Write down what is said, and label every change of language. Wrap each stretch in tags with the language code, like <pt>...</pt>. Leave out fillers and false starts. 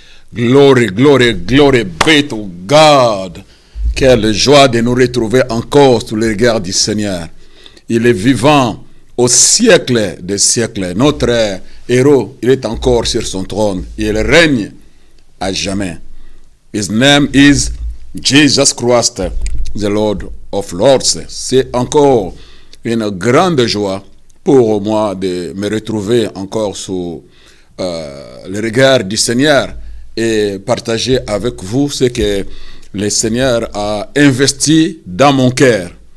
<en>Glory, glory, glory be to God.</en> <fr>Quelle joie de nous retrouver encore sous le regard du Seigneur. Il est vivant au siècle des siècles. Notre héros, il est encore sur son trône. Il règne à jamais.</fr> <en>His name is Jesus Christ, the Lord of Lords.</en> <fr>C'est encore une grande joie pour moi de me retrouver encore sous le regard du Seigneur et partager avec vous ce que le Seigneur a investi dans mon cœur.</fr>